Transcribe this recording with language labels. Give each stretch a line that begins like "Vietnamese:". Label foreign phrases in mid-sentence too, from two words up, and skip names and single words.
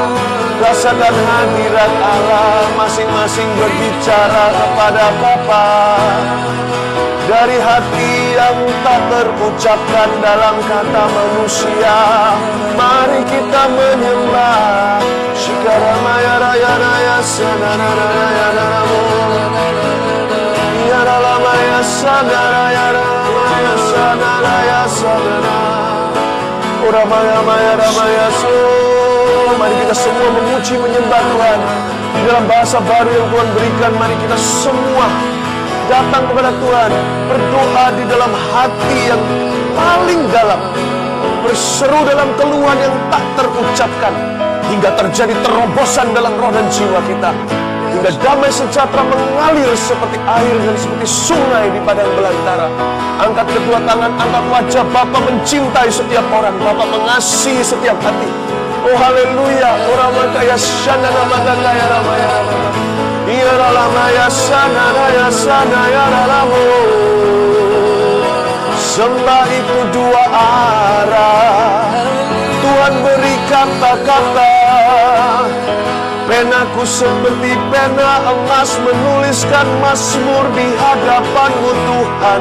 Indonesian: Rasakan hadirat Allah, masing-masing berbicara kepada Bapa. Dari hati yang tak terucapkan dalam kata manusia, mari kita menyembah. Shikaramaya raya raya sanaraya namo, yaralamaya sanaraya ramaya sanaraya sanara, oramaya maya ramaya so. Mari kita semua memuji menyembah Tuhan di dalam bahasa baru yang Tuhan berikan. Mari kita semua datang kepada Tuhan, berdoa di dalam hati yang paling dalam, berseru dalam keluhan yang tak terucapkan, hingga terjadi terobosan dalam roh dan jiwa kita, hingga damai sejahtera mengalir seperti air dan seperti sungai di padang belantara. Angkat kedua tangan, angkat wajah. Bapa mencintai setiap orang, Bapa mengasihi setiap hati. Oh haleluya. Oramakaya shanana magakaya ramaya ramaya, iralamaya sanaraya sanaya ralamu. Sembah itu dua arah, Tuhan beri kata-kata. Penaku seperti pena emas, menuliskan mazmur di hadapan-Mu Tuhan.